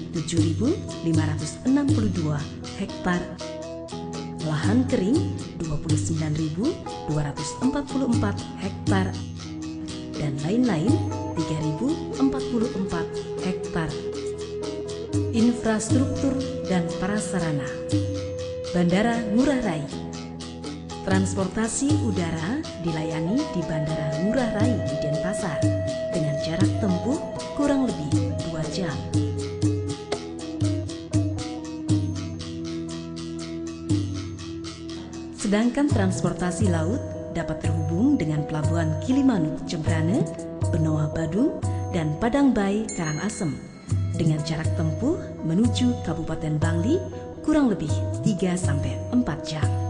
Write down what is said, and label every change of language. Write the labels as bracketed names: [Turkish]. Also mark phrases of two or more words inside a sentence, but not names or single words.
[Indonesian] 7.562 hektar, lahan kering 29.244 hektar, dan lain-lain 3.044 hektar. Infrastruktur dan prasarana. Bandara Ngurah Rai. Transportasi udara dilayani di Bandara Ngurah Rai di Denpasar dengan jarak tempuh kurang lebih 2 jam. Sedangkan transportasi laut dapat terhubung dengan Pelabuhan Gilimanuk Jembrane, Benoa Badung, dan Padang Bay Karangasem dengan jarak tempuh menuju Kabupaten Bangli kurang lebih 3-4 jam.